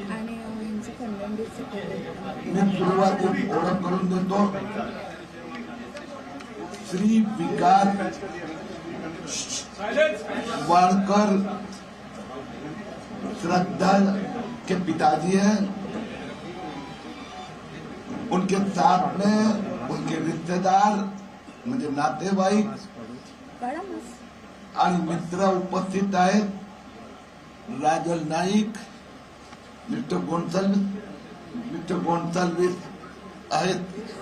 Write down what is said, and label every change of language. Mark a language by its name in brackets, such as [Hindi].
[Marathi] मी सुरुवातीत ओळख करून देतो। [Hindi] श्री विकास वालकर श्रद्धा के पिताजी हैं। उनके साथ में उनके रिश्तेदार [Marathi] म्हणजे नातेवाईक आणि मित्र उपस्थित आहेत। राजल नाईक, मिस्टर गोन्साल्विस आहेत।